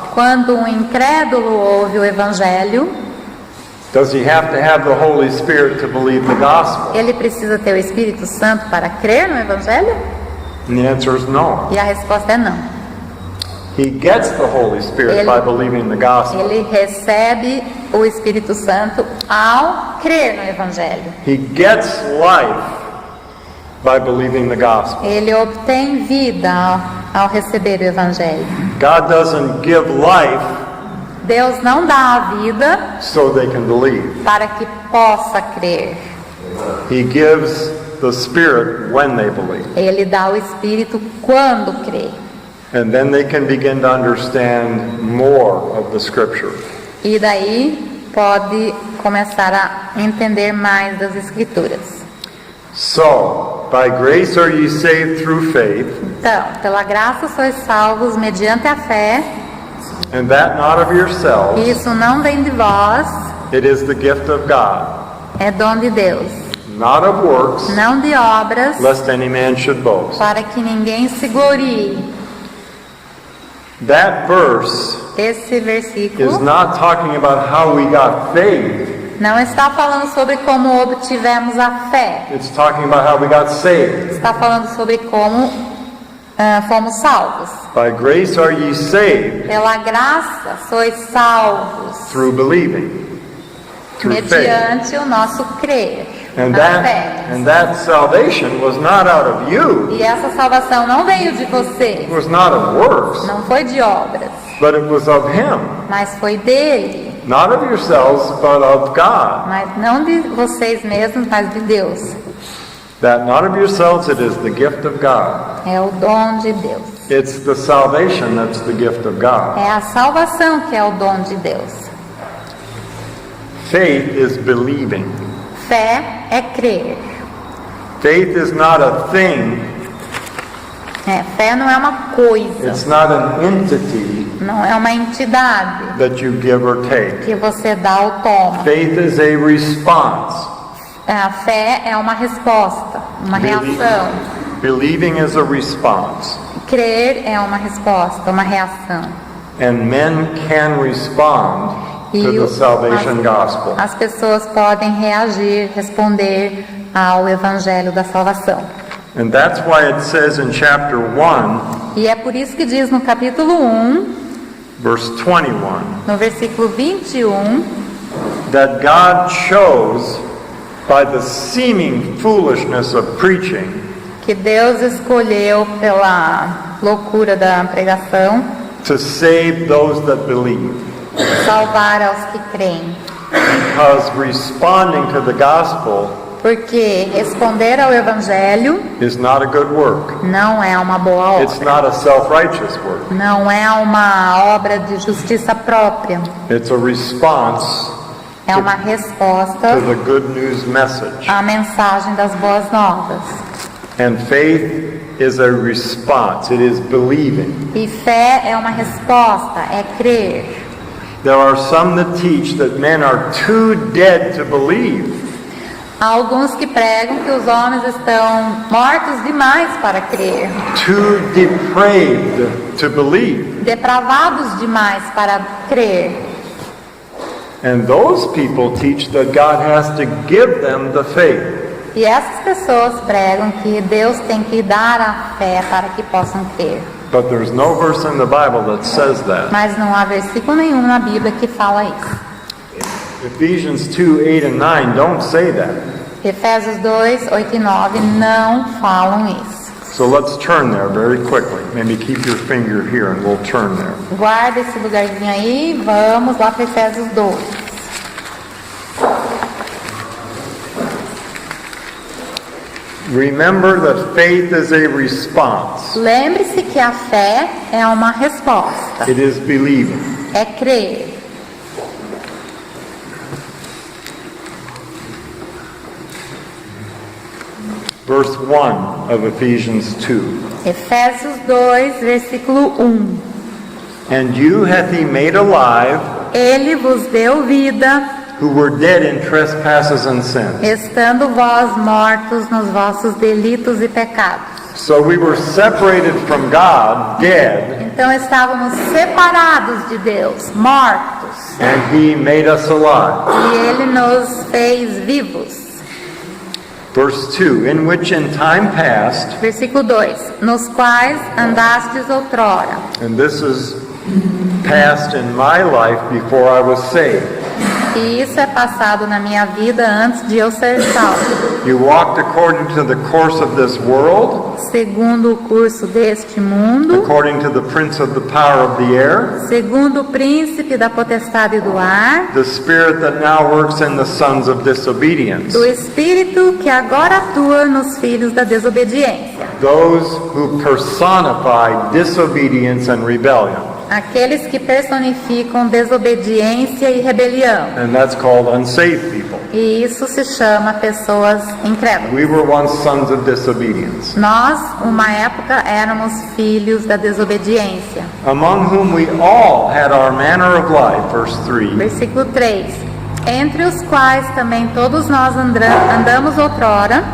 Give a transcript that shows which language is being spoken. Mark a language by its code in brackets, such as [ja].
[pt] quando um incrédulo ouve o Evangelho, [en] does he have to have the Holy Spirit to believe the gospel? [pt] ele precisa ter o Espírito Santo para crer no Evangelho? [en] And the answer is no. [pt] E a resposta é não. [en] He gets the Holy Spirit by believing the gospel. [pt] Ele recebe o Espírito Santo ao crer no Evangelho. [en] He gets life by believing the gospel. [pt] Ele obtém vida ao receber o Evangelho. [en] God doesn't give life [pt] Deus não dá a vida [en] so they can believe. [pt] para que possa crer. [en] He gives the Spirit when they believe. [pt] Ele dá o Espírito quando crê. [en] And then they can begin to understand more of the Scripture. [pt] E daí pode começar a entender mais das Escrituras. [en] So, by grace are ye saved through faith, [pt] Então, pela graça sois salvos mediante a fé. [en] and that not of yourselves. [pt] Isso não vem de vós, [en] It is the gift of God, [pt] é dom de Deus. [en] not of works, [pt] Não de obras, [en] lest any man should boast. [pt] para que ninguém se glorie. [en] That verse [pt] Esse [en] is [pt] versículo [en] not talking about how we got faith. [pt] não está falando sobre como obtivemos a fé. [en] It's talking about how we got saved. [pt] Está falando sobre como fomos salvos. [en] By grace are ye saved [pt] Pela graça sois salvos, [en] through believing, through faith. [pt] mediante o nosso crer. [en] And [pt] A fé. [en] that salvation was not out of you. [pt] E essa salvação não veio de você, [en] It was not of works, [pt] não foi de obras, [en] but it was of Him. [pt] mas foi dele. [en] Not of yourselves, but of God. [pt] Mas não de vocês mesmos, mas de Deus. [en] That not of yourselves, it is the gift of God. [pt] É o dom de Deus. [en] It's the salvation that's the gift of God. [pt] É a salvação que é o dom de Deus. [en] Faith is believing. [pt] Fé é crer. [en] Faith is not a thing. [pt] Fé não é uma coisa, [en] It's not an entity [pt] não é uma entidade [en] that you give or take. [pt] que você dá ou toma. [en] Faith is a response. [pt] A fé é uma resposta, uma reação. [en] Believing is a response. [pt] Crer é uma resposta, uma reação. [en] And men can respond to the salvation gospel. [pt] As pessoas podem reagir, responder ao evangelho da salvação. [en] And that's why it says in chapter 1, [pt] E é por isso que diz no capítulo 1, [en] verse 21, [pt] no versículo 21, [en] that God chose by the seeming foolishness of preaching [pt] que Deus escolheu pela loucura da pregação [en] to save those that believe. [pt] salvar aos que creem. [en] Because responding to the gospel [pt] Porque responder ao evangelho [en] is not a good work. [pt] não é uma boa [en] It's [pt] obra. [en] not a self-righteous work. [pt] Não é uma obra de justiça própria. [en] It's a response [pt] É uma [en] to [pt] resposta [en] the good news message. [pt] à mensagem das boas novas. [en] And faith is a response. It is believing. [pt] E fé é uma resposta, é crer. [en] There are some that teach that men are too dead to believe. [pt] Há alguns que pregam que os homens estão mortos demais para crer, [en] Too depraved to believe. [pt] depravados demais para crer. [en] And those people teach that God has to give them the faith. [pt] E essas pessoas pregam que Deus tem que dar a fé para que possam crer. [en] But there's no verse in the Bible that says that. [pt] Mas não há versículo nenhum na Bíblia que fala isso. [en] Ephesians 2:8 and 9 don't say that. [pt] Efésios 2, 8 e 9 não falam isso. [en] So let's turn there very quickly. Maybe keep your finger here and we'll turn there. [pt] Guarda esse lugarzinho aí, vamos lá para Efésios 2. [en] Remember that faith is a response. [pt] Lembre-se que a fé é uma resposta, [en] It is believing. [pt] é crer. [en] Verse 1 of Ephesians 2. [pt] Efésios 2, versículo 1. [en] And you hath he made alive, [pt] Ele vos deu vida, [en] who were dead in trespasses and sins. [pt] estando vós mortos nos vossos delitos e pecados. [en] So we were separated from God, dead, [pt] Então estávamos separados de Deus, mortos, [en] and he made us alive. [pt] e Ele nos fez vivos. [en] Verse 2, in which in time past, [pt] Versículo 2. Nos quais andastes outrora. [en] and this is past in my life before I was saved. [pt] E isso é passado na minha vida antes de eu ser salvo. [en] You walked according to the course of this world, [pt] Segundo o curso deste mundo, [en] according to the prince of the power of the air, [pt] segundo o príncipe da potestade do ar, [en] the spirit that now works in the sons of disobedience, [pt] do espírito que agora atua nos filhos da desobediência. [en] those who personify disobedience and rebellion. [pt] Aqueles que personificam desobediência e rebelião. [en] And that's called unsaved people. [pt] E isso se chama pessoas incrédulas. [en] We were once sons of disobedience, [pt] Nós, uma época, éramos filhos da desobediência. [en] among whom we all had our manner of life, verse 3, [pt] Versículo 3. Entre os quais também todos nós andamos outrora.